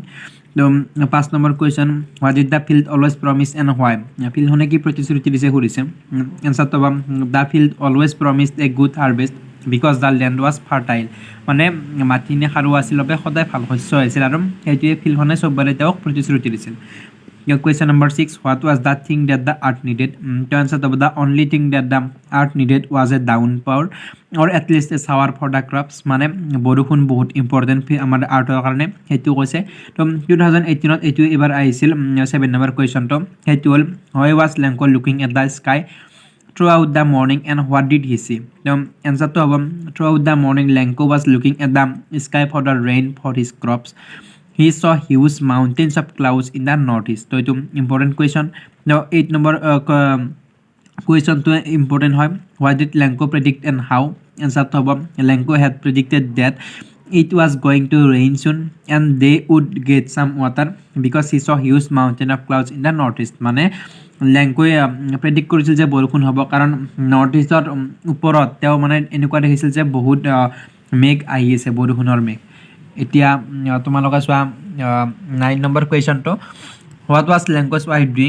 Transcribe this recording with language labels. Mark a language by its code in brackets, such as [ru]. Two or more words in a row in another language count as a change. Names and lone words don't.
[as] তো 5 নম্বৰ কুৱেশ্যন, [en] what did the field always promise and why? [as] ফিল্ডখনে কি প্ৰতিশ্ৰুতি দিছে সুধিছে। এনচাৰটো হ'ব [en] the field always promised a good harvest because the land was fertile, [as] মানে মাটিখিনি সাৰুৱা আছিল বাবে সদায় ভাল শস্য হৈছিল আৰু সেইটোৱে ফিল্ডখনে চববাৰে তেওঁক প্ৰতিশ্ৰুতি দিছিল। [en] Question number 6, what was the thing that the earth needed? To answer the only thing that the earth needed was a downpour or at least a shower for the crops, [as] মানে বৰষুণ বহুত ইম্পৰ্টেণ্ট আমাৰ আৰ্টৰ কাৰণে, সেইটো কৈছে। তো 2018ত এইটো এবাৰ আহিছিল 7 নম্বৰ কুৱেশ্যনটো, সেইটো হ'ল [en] why was Lencho looking at the sky throughout the morning and what did he see? [as] তো এনচাৰটো হ'ব [en] throughout the morning Lencho was looking at the sky for the rain for his crops. He saw huge mountains of clouds in the northeast. [as] তো এইটো ইম্পৰ্টেণ্ট কুৱেশ্যন। 8 নম্বৰ কুৱেশ্যনটো ইম্পৰ্টেণ্ট হয়, [en] what did Lencho predict and how? [as] এনচাৰটো হ'ব [en] Lencho had predicted that it was going to rain soon and they would get some water because he saw huge mountain of clouds in the northeast, [as] মানে লেংকোৱে প্ৰেডিক্ট কৰিছিল যে বৰষুণ হ'ব, কাৰণ নৰ্থ ইষ্টৰ ওপৰত তেওঁ মানে এনেকুৱা দেখিছিল যে বহুত মেঘ আহি আছে, বৰষুণৰ মেঘ। এতিয়া তোমালোকে চোৱা 9 নম্বৰ কুৱেশ্যনটো, [en] what was Lencho's wife doing?